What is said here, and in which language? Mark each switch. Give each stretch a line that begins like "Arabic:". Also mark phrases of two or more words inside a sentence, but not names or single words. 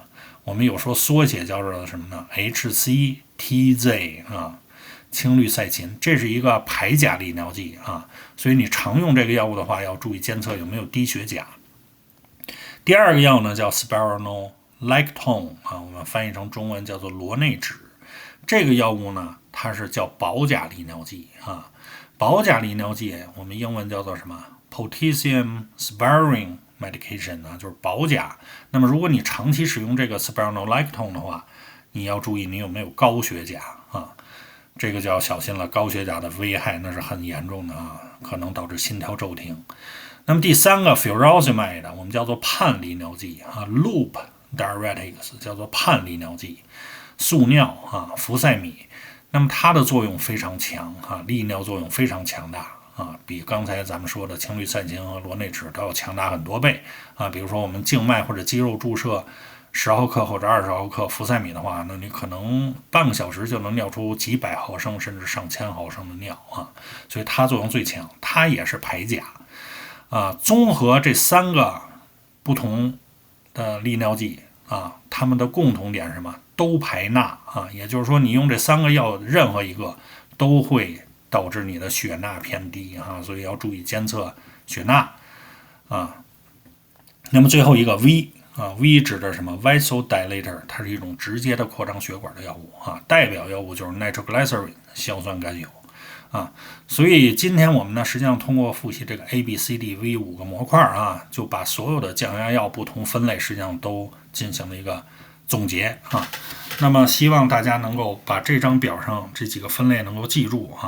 Chinese: 我們有說縮寫叫做什麼呢 ？HCTZ 啊，氫氯噻嗪，這是一個排鉀利尿劑啊，所以你常用這個藥物的話，要注意監測有沒有低血鉀。第2個藥呢叫 spironolactone 啊，我們翻譯成中文叫做螺內酯。這個藥物呢，它是叫保鉀利尿劑啊，保鉀利尿劑我們英文叫做什麼 ？
English: Potassium sparing medication
Chinese: 呢，就是保鉀。那麼如果你長期使用這個 spironolactone 的話，你要注意你有沒有高血鉀啊，這個就要小心了，高血鉀的危害那是很嚴重的啊，可能導致心跳驟停。那麼第3個 furosemide 我們叫做泮利尿劑啊 ，
English: loop diuretics
Chinese: 叫做泮利尿劑，速尿啊，呋塞米。那麼它的作用非常強啊，利尿作用非常強大。啊，比剛才咱們說的氫氯噻嗪和螺內酯都要強大很多倍啊！比如說我們靜脈或者肌肉注射10毫克或者20毫克呋塞米的話，那你可能半個小時就能尿出幾百毫升甚至上千毫升的尿啊！所以它作用最強，它也是排鉀啊。綜合這3個不同的利尿劑啊，它們的共同點是什麼？都排鈉啊，也就是說你用這3個藥任何一個都會導致你的血鈉偏低啊，所以要注意監測血鈉啊。那麼最後一個 V 啊 ，V 指的是什麼 ？Vasodilator， 它是一种直接的擴张血管的药物啊，代表药物就是 nitroglycerin 硝酸甘油啊。所以今天我们呢，實際上通過複習這個 ABCDV 5個模塊啊，就把所有的降壓藥不同分類實際上都進行了一個總結啊。那麼希望大家能夠把這張表上這幾個分類能夠記住啊。